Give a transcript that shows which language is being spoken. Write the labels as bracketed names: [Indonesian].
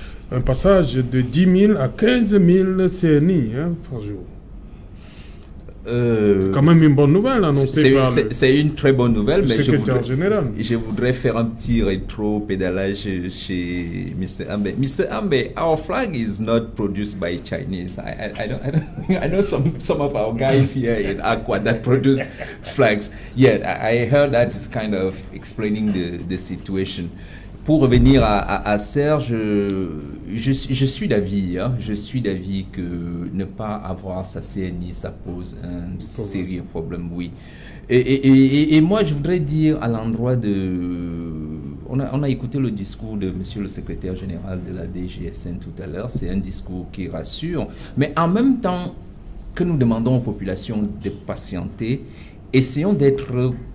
[French] un passage de 10 000 à 15 000 CNI par jour. C'est quand même une bonne nouvelle annoncée par c'est une très bonne nouvelle, mais je voudrais faire un petit rétro-pédalage chez Mr. Ambe. Mr. [English] Ambe, our flag is not produced by Chinese. I know some of our guys here in Aqua that produce flags. Yeah, I heard that is kind of explaining the situation. [French] Pour revenir à Serge, je suis d'avis, je suis d'avis que ne pas avoir sa CNI, ça pose un sérieux problème, oui. Et moi, je voudrais dire à l'endroit de... On a écouté le discours de monsieur le secrétaire général de la DGSN tout à l'heure, c'est un discours qui rassure, mais en même temps que nous demandons aux populations de patienter, essayons d'être...